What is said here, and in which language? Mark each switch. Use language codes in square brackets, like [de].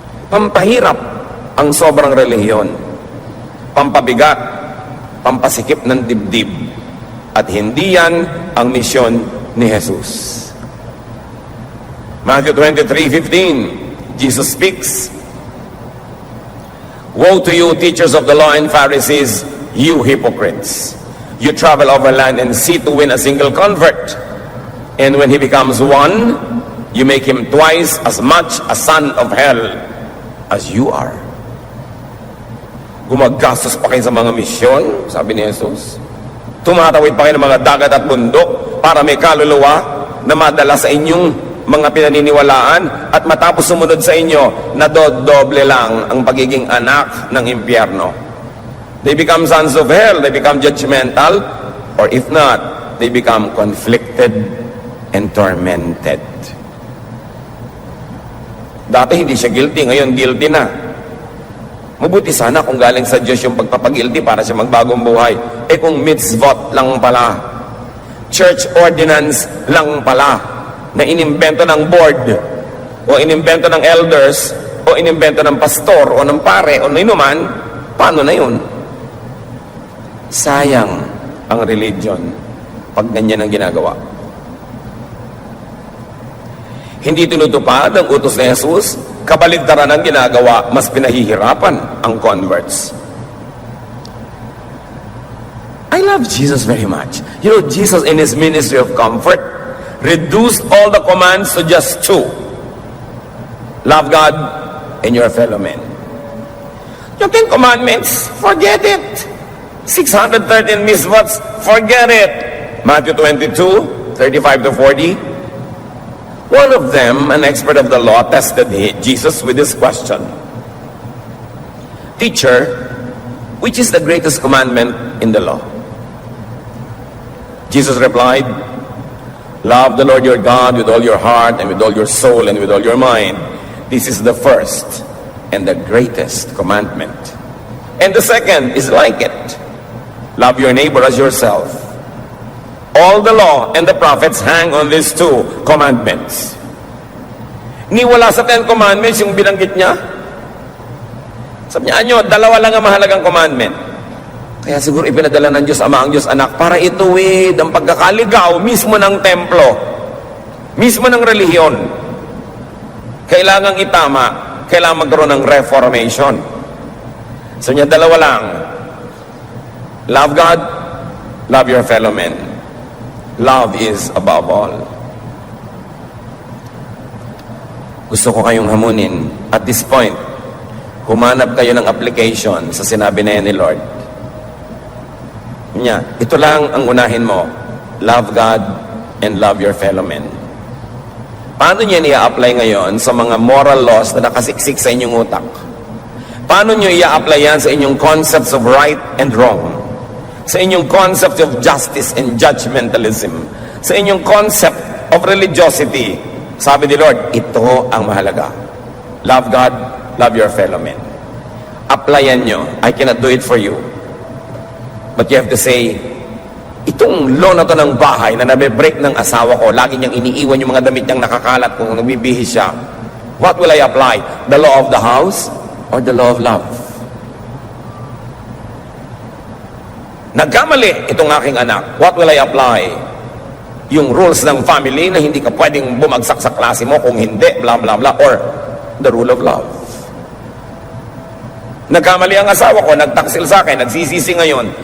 [tl] Pampahirap ang sobrang relihiyon. Pampabigat, pampasikip ng dibdib. At hindi yan ang misyon ni Jesus. [en] Matthew 23:15, Jesus speaks, "Woe to you, teachers of the law and Pharisees, you hypocrites! You travel over land and sea to win a single convert. And when he becomes one, you make him twice as much a son of hell as you are." [tl] Gumagastos pa kayo sa mga misyon, sabi ni Jesus. Tumatawid pa kayo ng mga dagat at bundok para may kaluluwa na madala sa inyong mga pinaniniwalaan at matapos sumunod sa inyo, nadodoble lang ang pagiging anak ng impyerno. [en] They become sons of hell, they become judgmental, or if not, they become conflicted and tormented. [tl] Dati hindi siya guilty, ngayon guilty na. Mabuti sana kung galing sa Diyos yung pagpapagilty para siya magbagong buhay. Eh kung mitzvot lang pala, church ordinance lang pala, na inimbento ng board, o inimbento ng elders, o inimbento ng pastor, o ng pare, o ninuman, paano na yun? Sayang ang religion pag ganyan ang ginagawa. Hindi tinutupad ang utos ni Jesus, kabaligtaran ang ginagawa, mas pinahihirapan ang converts. [en] I love Jesus very much. You know, Jesus in His ministry of comfort reduced all the commands to just two. Love God and your fellow men. Yung 10 commandments, forget it. 613 mitzvahs, forget it. Matthew 22:35 to 40. One of them, an expert of the law, tested Jesus with this question. "Teacher, which is the greatest commandment in the law?" Jesus replied, "Love the Lord your God with all your heart and with all your soul and with all your mind. This is the first and the greatest commandment. And the second is like it. Love your neighbor as yourself. All the law and the prophets hang on these two commandments." [tl] Niwala sa 10 commandments yung binanggit niya. Sabi niya, dalawa lang ang mahalagang commandment. Kaya siguro ipinadala ng Diyos Ama ang Diyos Anak para ituwid ang pagkakaligaw mismo ng templo, mismo ng relihiyon. Kailangang itama, kailangan magkaroon ng reformation. So niya, dalawa lang. [en] Love God, love your fellow men. Love is above all. [tl] Gusto ko kayong hamunin. [en] At this point, [tl] humanap kayo ng application sa sinabi na yan ni Lord. Ito lang ang unahin mo. [en] Love God and love your fellow men. [tl] Paano niya i-apply ngayon sa mga moral laws na nakasiksik sa inyong utak? Paano niyo i-apply yan sa inyong [en] concepts of right and wrong? [tl] Sa inyong [en] concept of justice and judgmentalism? Sa inyong concept of religiosity? [tl] Sabi ni Lord, ito ang mahalaga. [en] Love God, love your fellow men. [tl] Applyan nyo. [en] I cannot do it for you. But you have to say, [tl] itong law na to ng bahay na nabe-break ng asawa ko, lagi niyang iniiwan yung mga damit niyang nakakalat kung nagbibihis siya. [en] What will I apply? The law of the house or the law of love? [tl] Nagkamali itong aking anak. [en] What will I apply? [tl] Yung rules ng family na hindi ka pwedeng bumagsak sa klase mo kung hindi, blah, blah, blah. [en] Or the rule of love. [tl] Nagkamali ang asawa ko, nagtaksil sa akin, nagsisisi ngayon.